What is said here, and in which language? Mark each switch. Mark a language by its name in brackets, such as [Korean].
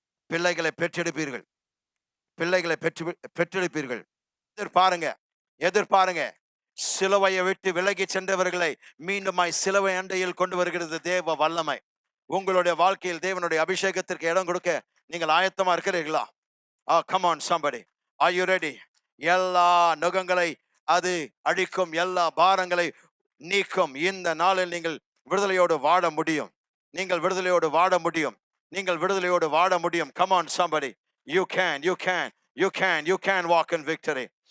[Tamil] பிள்ளைகளை பெற்றெடுப்பீர்கள், பிள்ளைகளை பெற்றெடுப்பீர்கள். எதிர்பாருங்க, எதிர்பாருங்க. சிலுவையை விட்டு விலகி சென்றவர்களை மீண்டுமாய் சிலுவை அண்டையில் கொண்டு வருகிறது தேவ வல்லமை. உங்களுடைய வாழ்க்கையில் தேவனுடைய அபிஷேகத்திற்கு இடம் கொடுக்க நீங்கள் ஆயத்தமா இருக்கிறீர்களா? [English] Come on somebody, are you ready? [Tamil] எல்லா நுகங்களை அது அழிக்கும், எல்லா பாரங்களை நீக்கும். இந்த நாளில் நீங்கள் விடுதலையோடு வாழ முடியும், நீங்கள் விடுதலையோடு வாழ முடியும், நீங்கள் விடுதலையோடு வாழ முடியும். [English] Come on somebody, you can walk in victory.